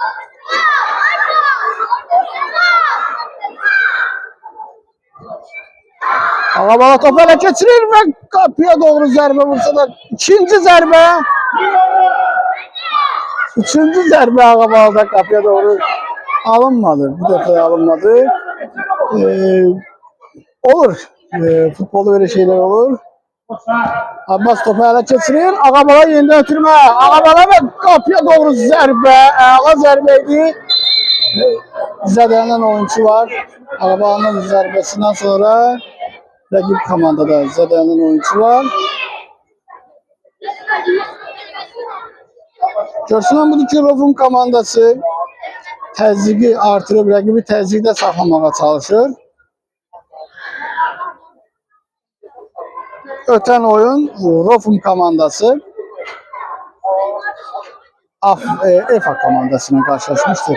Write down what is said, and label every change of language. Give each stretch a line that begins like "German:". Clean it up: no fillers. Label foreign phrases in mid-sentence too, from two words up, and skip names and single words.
Turkish: Ağabala topu ele geçirir ve kapıya doğru
Azerbaijani: zərbə vursa da ikinci zərbə. Üçüncü zərbə Ağabala'da kapıya doğru alınmadı. Bu dəfə alınmadı. Olur.
Turkish: Futbolda böyle şeyler olur. Abbas topu ele geçirir. Ağabala yeniden ötürme. Ağabala ve kapıya doğru zərbə.
Azerbaijani: Ağla zərbəydi. Zədələnən oyuncu var. Ağabala'nın zərbəsindən sonra rakip komandada zədələnən oyuncu var. Görünən budur ki, Rofun komandası təzyiqi artırıb, rakibi təzyiqdə saxlamağa çalışır. Ötən oyun Rofun komandası EFA komandasına karşılaşmıştı.